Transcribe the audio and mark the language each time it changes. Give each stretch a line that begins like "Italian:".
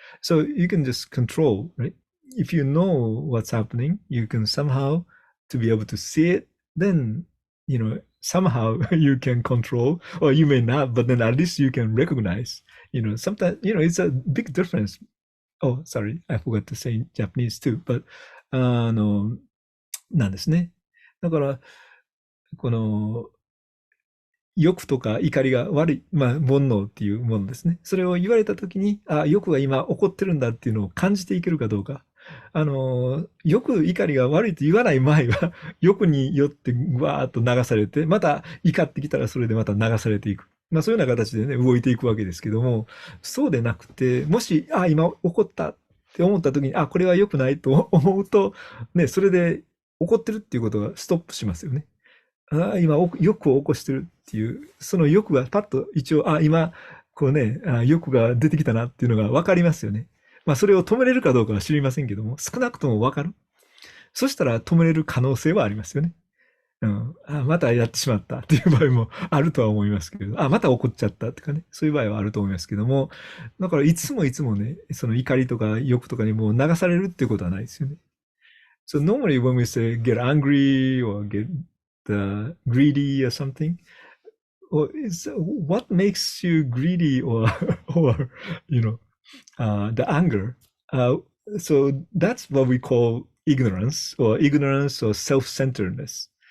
English: So you can just control, right? If you know what's happening, you can somehow to be able to see it. Then somehow you can control, or you may not, but then at least you can recognize. Sometimes it's a big difference. Oh, sorry, I forgot to say in Japanese too. But
Japanese: なんですね。だから、この欲とか怒りが悪い、まあ、煩悩っていうものですね。それを言われたときに、欲が今起こってるんだっていうのを感じていけるかどうか。欲、怒りが悪いと言わない前は、欲によってわーっと流されて、また怒ってきたらそれでまた流されていく。まあそういうような形でね、動いていくわけですけども、そうでなくて、もし、今起こったって思ったときに、これは良くないと思うと、ね、それで起こってるっていうことがストップしますよね。今、欲を起こしてるっていう、その欲がパッと一応、今、こうね、欲が出てきたなっていうのが分かりますよね。まあ、それを止めれるかどうかは知りませんけども、少なくとも分かる。そしたら止めれる可能性はありますよね。うん。またやってしまったっていう場合もあるとは思いますけど、また怒っちゃったとかね、そういう場合はあると思いますけども、だからいつもいつもね、その怒りとか欲とかにもう流されるっていうことはないですよね。
English: So normally when we say get angry or get greedy or something, or is what makes you greedy or or you know the anger? Uh, so that's what we call ignorance or self-centeredness.